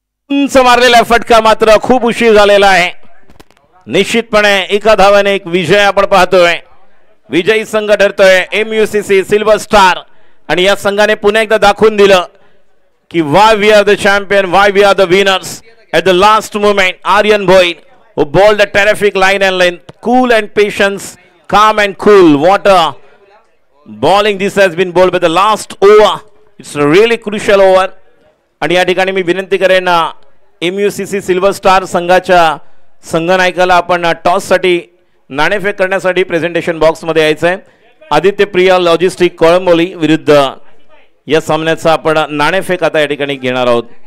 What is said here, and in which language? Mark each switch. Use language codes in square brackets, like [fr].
[mr] उंच मारलेला फटका मात्र खूप उशीर झालेला आहे. निश्चितपणे 1 धावाने 1 विजय आपण पाहतोय. विजयी संघ ठरतोय MUCC सिल्वर स्टार आणि या संघाने पुन्हा एकदा दाखवून दिलं की [en] why we are the champion, why we are the winners. At the last moment, Aryan Bhoir who bowled a terrific line and length, cool and patience, calm and cool. What a bowling this has been bowled with the last over. It's a really crucial over. [mr] आणि या ठिकाणी मी विनंती करेन MUCC silver star संघाच्या संघनायकाला आपण toss साठी नाणेफेक करण्यासाठी प्रेझेंटेशन बॉक्स मध्ये यायचं आहे. आदित्य प्रिया लॉजिस्टिक कोळंबोली विरुद्ध या सामन्याचा आपण नाणेफेक आता या ठिकाणी घेणार आहोत.